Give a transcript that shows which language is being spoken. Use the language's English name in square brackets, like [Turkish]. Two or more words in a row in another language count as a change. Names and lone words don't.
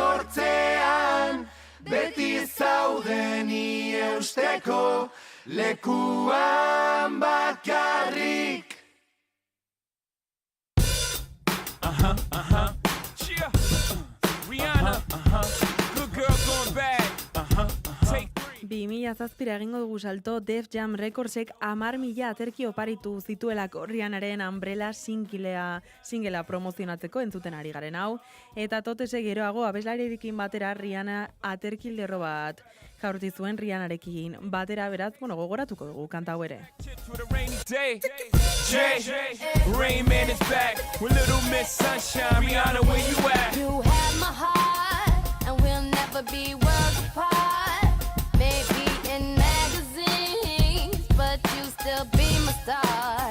[Basque] artean, beti zauden eusteko lekuan bakarrik. [English] Yeah. Rihanna. Good girl going bad. Take 3. [Basque] 2007 egingo dugu salto Def Jam Recordsek 10.000 aterki oparitu zituelako Rihannaren Umbrella singlea promozionatzeko entzuten ari garen hau, eta totese geroago abeslarirekin batera Rihanna aterki lerro bat jaurti zuen Rihannarekin batera, beraz, gogoratuko dugu kanta hau ere. [English] Chips with a rainy day. Jay, Rain Man is back with Little Miss Sunshine. Rihanna, where you at? You have my heart, and we'll never be worlds apart. Maybe in magazines, but you still be my star.